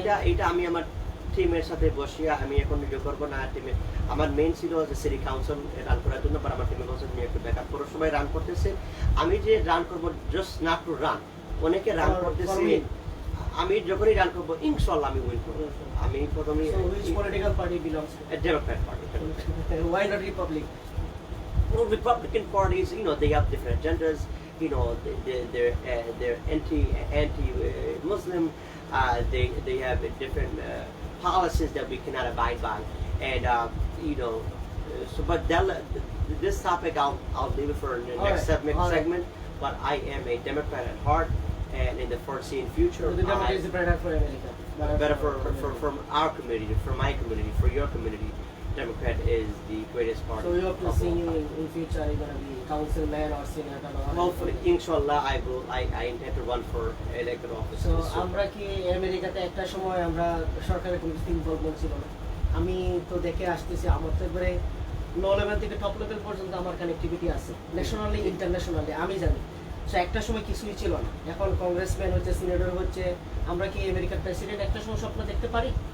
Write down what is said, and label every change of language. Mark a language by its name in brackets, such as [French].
[Bangla] এটা আমি আমার টিমের সাথে বসিয়া আমি এখন ভিডিও করবো না টিমে আমার মেইন ছিল যে সিটি কাউন্সিল রান করার জন্য আমার টিমে বলছে তুমি একটু ব্যাকআপ করো সবাই রান করতেছে আমি যে রান করবো জাস্ট নট টু রান অনেকে রান করতেছে আমি যখনই রান করবো ইনশাআল্লাহ আমি উইন করবো আমি প্রথমে political party belongs to Democrat party [English] why not republic well, Republican parties, you know, they have different agendas. You know, they're anti-Muslim. They have different policies that we cannot abide by, and you know, so but this topic I'll leave it for the next segment. But I am a Democrat at heart, and in the foreseen future, so the Democrat is better for America, better for our community, for my community, for your community. Democrat is the greatest party. So you hope to see you in future you're going to be councilman or senator or hopefully inshallah I intend to run for elected office. [Bangla] So আমরা কি আমেরিকাতে একটা সময় আমরা সরকারের কোনো involvement ছিল না আমি তো দেখে আসতেছি আমার তো একবারে লো লেভেল থেকে টপ লেভেল পর্যন্ত আমার কানেক্টিভিটি আছে ন্যাশনালি ইন্টারন্যাশনালি আমি জানি সো একটা সময় কিছুই ছিল না এখন কংগ্রেসম্যান হচ্ছে সিনেটর হচ্ছে আমরা কি আমেরিকার প্রেসিডেন্ট একটা সময় স্বপ্ন দেখতে পারি